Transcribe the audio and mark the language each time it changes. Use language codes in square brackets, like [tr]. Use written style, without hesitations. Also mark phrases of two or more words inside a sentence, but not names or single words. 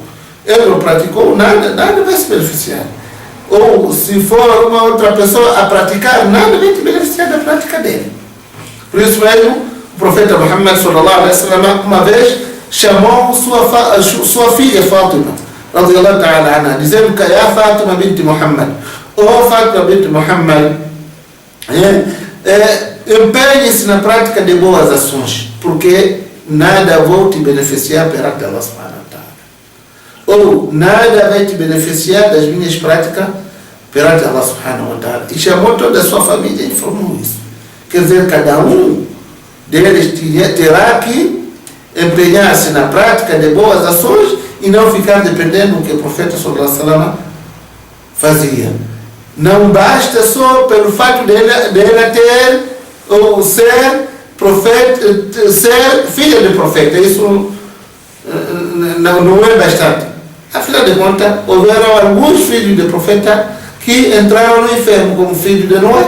[pt] Ele não praticou nada, nada vai se beneficiar. Ou se for uma outra pessoa a praticar, nada vai te beneficiar da prática dele. Por isso mesmo, o profeta Muhammad [ar] صلى الله عليه وسلم [pt] uma vez chamou sua filha Fátima, [ar] رضي الله تعالى عنها, [pt] dizendo que é Fátima bint Muhammad, ou Fátima bint Muhammad, empenhe-se na prática de boas ações, porque nada vai te beneficiar perante [ar] الله سبحانه وتعالى. [pt] Ou nada vai te beneficiar das minhas práticas perante [ar] الله سبحانه وتعالى. [pt] E chamou toda a sua família e informou isso. Quer dizer, cada um deles terá que empenhar-se na prática de boas ações e não ficar dependendo do que o profeta [ar] صلى الله عليه وسلم [pt] fazia. Não basta só pelo fato dele ter ou ser profeta, ser filho de profeta, isso não é bastante. Afinal de contas, houveram alguns filhos de profeta que entraram no inferno, como filho de Noé.